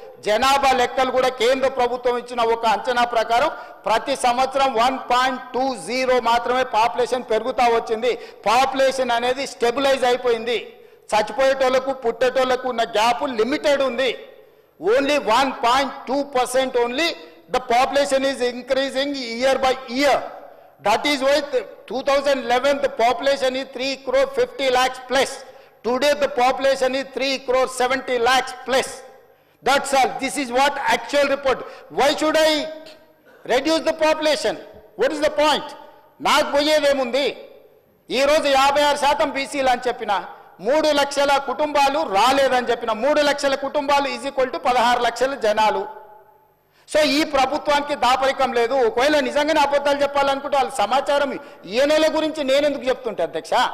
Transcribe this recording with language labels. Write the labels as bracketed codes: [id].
[te] జనాభా లెక్కలు కూడా కేంద్ర ప్రభుత్వం ఇచ్చిన ఒక అంచనా ప్రకారం ప్రతి సంవత్సరం 1.20 మాత్రమే పాపులేషన్ పెరుగుతూ వచ్చింది. పాపులేషన్ అనేది స్టెబిలైజ్ అయిపోయింది. చచ్చిపోయేటోళ్లకు పుట్టేటోళ్లకు ఉన్న గ్యాప్ లిమిటెడ్ ఉంది. [en] Only 1.2% only the population is increasing year by year. That is why 2011 the population is 3.50 crore plus. Today the population is 3.70 crore plus. That's all. This is what actual report. Why should I reduce the population? What is the point? [te] నాకు పోయేదేముంది? ఈరోజు 56% బీసీలు అని చెప్పిన, 3 లక్షల కుటుంబాలు రాలేదని చెప్పిన, 3 లక్షల కుటుంబాలు [en] is equal to [te] 16 లక్షల జనాలు. సో ఈ ప్రభుత్వానికి దాపరికం లేదు. ఒకవేళ నిజంగానే అబద్ధాలు చెప్పాలనుకుంటే వాళ్ళ సమాచారం ఈయనల గురించి నేను ఎందుకు చెప్తుంటే అధ్యక్ష?